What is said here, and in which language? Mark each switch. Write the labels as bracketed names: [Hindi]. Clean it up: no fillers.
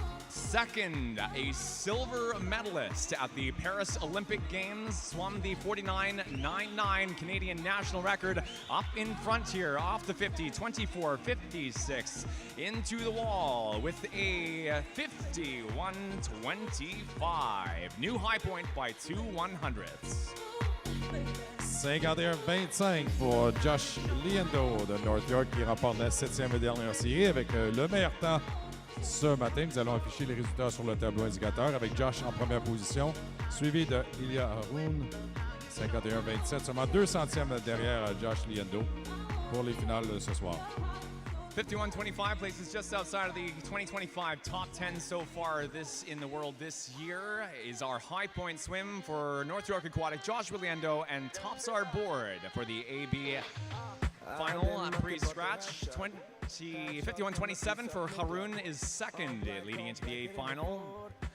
[English] Second, a silver medalist at the Paris Olympic Games, swum the 49.99 Canadian national record up in front here, off the 50, 24.56, into the wall with a 51.25. New high point by 2 100ths. [French] 51-25 pour Josh Liendo de North York qui remporte la 7e et dernière série avec le meilleur temps ce matin. Nous allons afficher les résultats sur le tableau indicateur avec Josh en première position, suivi de Ilya Haroun, 51-27, seulement 2 centièmes derrière Josh Liendo pour les finales ce soir. [English] 51.25 places just outside of the 2025 top 10 so far in the world this year is our high point swim for North York Aquatic, Joshua Liendo, and tops our board for the AB final pre-scratch. 51.27 for Haroun is second, leading into the A final.